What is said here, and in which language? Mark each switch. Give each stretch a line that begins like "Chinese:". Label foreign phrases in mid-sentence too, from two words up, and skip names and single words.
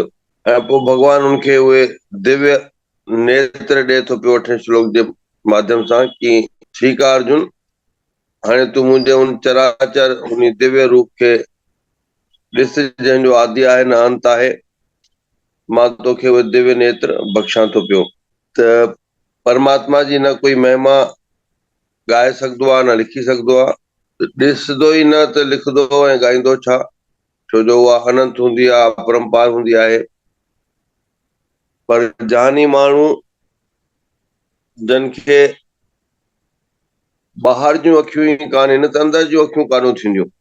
Sindhi: ऐं पोइ भॻवानु उनखे उहे दिव्य नेत्र ॾिए थो पियो 8 श्लोक जे माध्यम सां कि ठीकु आहे अर्जुन, हाणे तूं मुंहिंजे उन चराचर उन दिव्य रूप खे ॾिस, जंहिंजो आदि आहे न अंत आहे, मां तोखे उहे दिव्य नेत्र बख़्शां थो पियो। त परमात्मा जी न कोई महिमा ॻाए सघंदो आहे, न लिखी सघंदो आहे, ॾिसंदो ई न त लिखंदो ऐं ॻाईंदो छा, छो जो उहा अनंत हूंदी आहे, अपरंपार हूंदी आहे। पर जहानी माण्हू जन खे ॿाहिरि जूं अखियूं ई कान आहिनि, त अंदरि जूं अखियूं कान थींदियूं।